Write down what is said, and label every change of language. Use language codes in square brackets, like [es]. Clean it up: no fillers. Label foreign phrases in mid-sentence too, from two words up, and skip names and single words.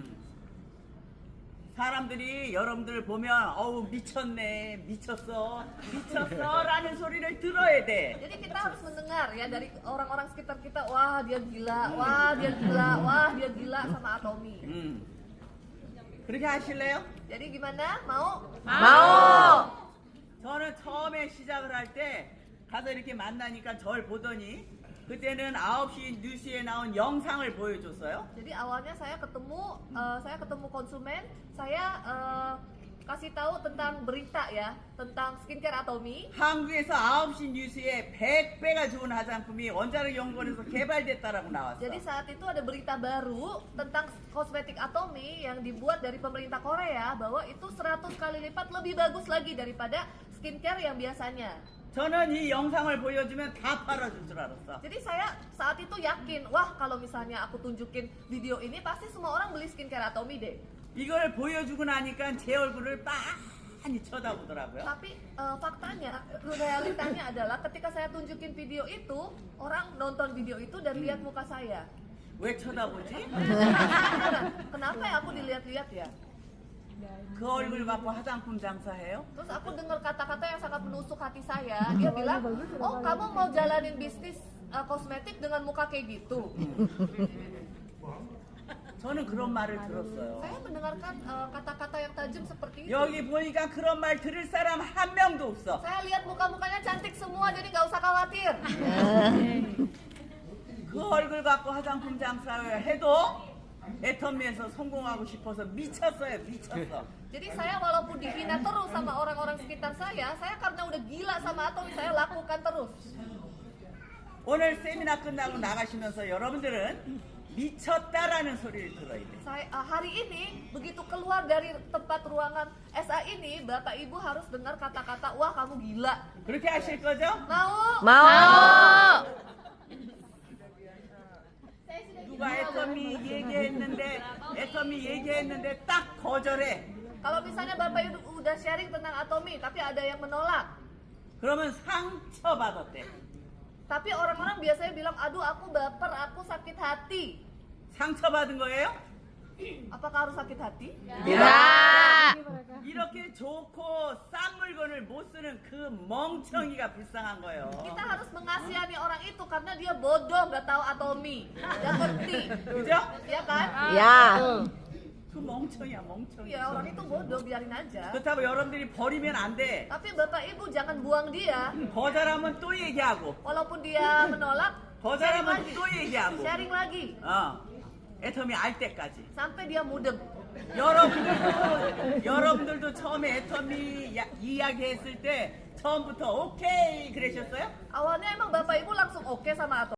[ko] 사람들이 여러분들 보면 어우 미쳤어 라는 소리를 들어야 돼. [id] Jadi kita harus mendengar ya dari orang-orang sekitar kita, wah dia gila, wah dia gila, wah dia gila sama Atomi. [ko] 그렇게 하실래요? [id] Jadi gimana? Mau? Mau. [ko] 저는 처음에 시작을 할 때 가서 이렇게 만나니까 절 보더니 그때는 9시 뉴스에 나온 영상을 보여줬어요. [id] Jadi awalnya saya ketemu konsumen, saya kasih tahu tentang berita ya, tentang skincare Atomi. [ko] 한국에서 9시 뉴스에 100배가 좋은 화장품이 원자력 연구원에서 개발됐다라고 나왔어. [id] Jadi saat itu ada berita baru tentang kosmetik Atomi yang dibuat dari pemerintah Korea bahwa itu 100 kali lipat lebih bagus lagi daripada skincare yang biasanya. [ko] 저는 이 영상을 보여주면 다 팔아줄 줄 알았어. [id] Jadi saya saat itu yakin, wah kalau misalnya aku tunjukin video ini pasti semua orang beli skincare Atomi deh. [ko] 이걸 보여주고 나니까 제 얼굴을 많이 쳐다보더라고요. [id] Tapi faktanya, realitanya adalah ketika saya tunjukin video itu, orang nonton video itu dan lihat muka saya. [ko] 왜 쳐다보지? [id] Kenapa ya aku dilihat-lihat ya? [ko] 그 얼굴 갖고 화장품 장사해요? [id] Terus aku dengar kata-kata yang sangat menusuk hati saya. Dia bilang, oh kamu mau jalanin bisnis kosmetik dengan muka kayak gitu. [ko] 저는 그런 말을 들었어요. [id] Saya mendengarkan kata-kata yang tajam seperti itu. [ko] 여기 보니까 그런 말 들을 사람 한 명도 없어. [id] Saya lihat muka-mukanya cantik semua, jadi nggak usah khawatir. [ko] 그 얼굴 갖고 화장품 장사를 해도 애터미에서 성공하고 싶어서 미쳤어요, 미쳤어. [id] Jadi saya walaupun dihina terus sama orang-orang sekitar saya karena udah gila sama Atomi, saya lakukan terus. [ko] 오늘 세미나 끝나고 나가시면서 여러분들은 미쳤다라는 소리를 들어야 돼. [id] Hari ini begitu keluar dari tempat ruangan SA ini, Bapak Ibu harus dengar kata-kata, wah kamu gila. [ko] 그렇게 하실 거죠? [id] Mau? mau. [ko] 누가 애터미 얘기했는데 딱 거절해. [id] Kalau misalnya Bapak Ibu udah sharing tentang Atomi, tapi ada yang menolak. [ko] 그러면 상처받았대. [id] Tapi orang-orang biasanya bilang, aduh aku baper, aku sakit hati. [ko] 상처받은 거예요? [id] Apakah harus sakit hati? [ko] 야. 이렇게 좋고 싼 물건을 못 쓰는 그 멍청이가 불쌍한 거예요. [id] Kita harus mengasihani orang itu karena dia bodoh, nggak tahu Atomi, nggak ngerti. [ko] 그죠? [id] Ya kan? [ko] 야. 그 멍청이야, 멍청이. [id] Ya orang itu bodoh, biarin aja. [ko] 그렇다고 여러분들이 버리면 안 돼. [id] Tapi Bapak Ibu jangan buang dia. [ko] 거절하면 또 얘기하고, [id] Walaupun dia menolak, sharing [ko] 거절하면 [id] lagi. [ko] 또 얘기하고. [id] Sharing lagi. [ko] 애터미 알 때까지. [id] Sampai dia mudeng. [ko] 여러분들도 처음에 애터미 이야기했을 때 처음부터 오케이 그러셨어요? [id] Awalnya emang Bapak Ibu langsung oke sama Atomi.